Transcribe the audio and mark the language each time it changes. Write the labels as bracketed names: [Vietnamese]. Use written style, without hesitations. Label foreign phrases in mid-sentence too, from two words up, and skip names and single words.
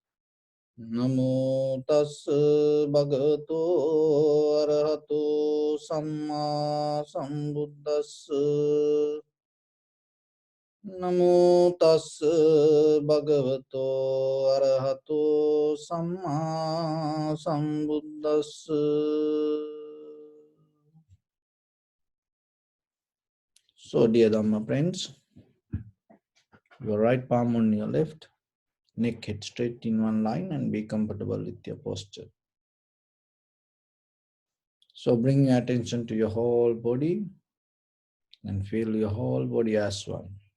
[Pali] Namo tassa bhagavato arahato samma sambuddhassa. Namo tassa bhagavato arahato samma sambuddhassa. [English] So, dear Dhamma friends, your right palm on your left, neck head straight in one line, and be comfortable with your posture. So, bring your attention to your whole body and feel your whole body as one.